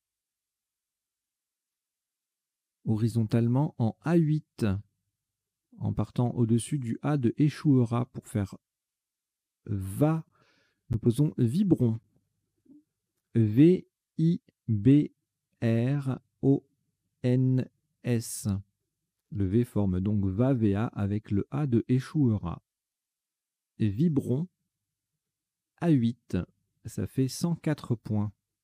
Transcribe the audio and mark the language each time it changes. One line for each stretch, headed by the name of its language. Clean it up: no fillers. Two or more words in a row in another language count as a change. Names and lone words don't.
French: Horizontalement en A8, en partant au-dessus du A de échouera pour faire va. Nous posons Vibron. V-I-B-R-O-N-S. Le V forme donc va, VA avec le A de échouera. Vibron A8, ça fait 104 points.